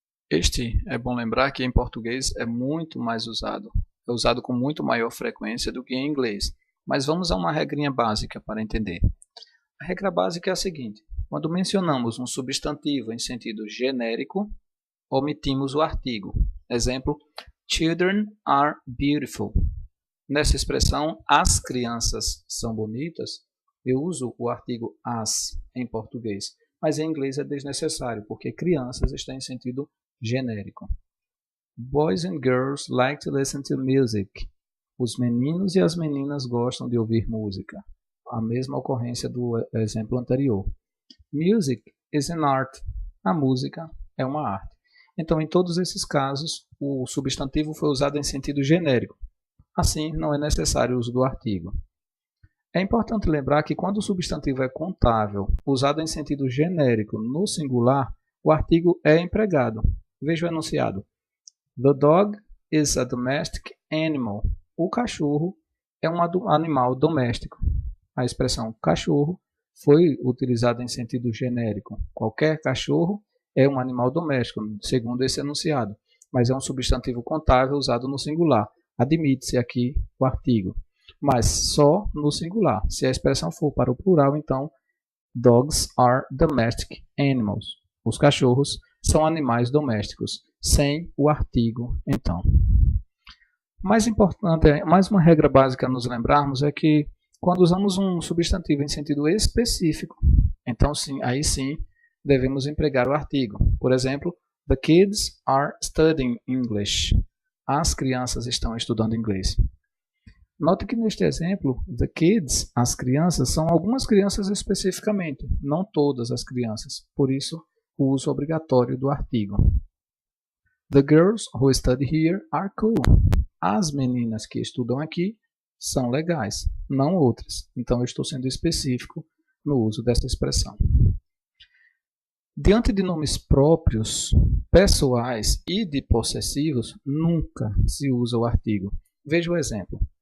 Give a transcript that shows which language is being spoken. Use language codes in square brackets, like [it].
[pt] Este, é bom lembrar que em português é muito mais usado, é usado com muito maior frequência do que em inglês, mas vamos a uma regrinha básica para entender. A regra básica é a seguinte: quando mencionamos um substantivo em sentido genérico, omitimos o artigo. Exemplo, [en] children are beautiful. [pt] Nessa expressão, as crianças são bonitas, eu uso o artigo as em português, mas em inglês é desnecessário, porque crianças está em sentido genérico. [en] Boys and girls like to listen to music. [pt] Os meninos e as meninas gostam de ouvir música. A mesma ocorrência do exemplo anterior. [en] Music is an art. [pt] A música é uma arte. Então, em todos esses casos, o substantivo foi usado em sentido genérico. Assim, não é necessário o uso do artigo. É importante lembrar que quando o substantivo é contável, usado em sentido genérico no singular, o artigo é empregado. Veja o enunciado. [en] The dog is a domestic animal. [pt] O cachorro é um animal doméstico. A expressão cachorro foi utilizada em sentido genérico. Qualquer cachorro é um animal doméstico, segundo esse enunciado, mas é um substantivo contável usado no singular. Admite-se aqui o artigo, mas só no singular. Se a expressão for para o plural, então, [en] dogs are domestic animals. [pt] Os cachorros são animais domésticos, sem o artigo, então. Mais importante, mais uma regra básica a nos lembrarmos é que quando usamos um substantivo em sentido específico, então aí sim devemos empregar o artigo. Por exemplo, [en] the kids are studying English. [pt] As crianças estão estudando inglês. Note que neste exemplo, [en] the kids, [pt] as crianças, são algumas crianças especificamente, não todas as crianças. Por isso, o uso obrigatório do artigo. [en] The girls who study here are cool. [pt] As meninas que estudam aqui são legais, não outras. Então, eu estou sendo específico no uso dessa expressão. Diante de nomes próprios, pessoais e de possessivos, nunca se usa o artigo. Veja o exemplo.